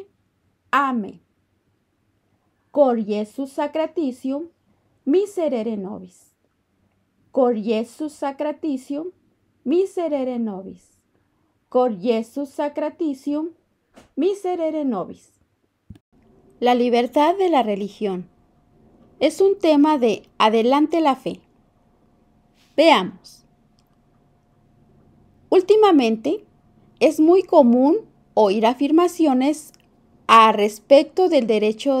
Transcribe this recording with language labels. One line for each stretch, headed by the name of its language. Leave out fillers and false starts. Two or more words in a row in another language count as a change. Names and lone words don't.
Latin: Amen. Cor Iesus sacratitium, miserere nobis. Cor Iesus sacratitium, miserere nobis. Cor Iesus sacratitium, miserere nobis.
Spanish: La libertad de la religión es un tema de Adelante la Fe. Veamos. Últimamente es muy común oír afirmaciones a respecto del derecho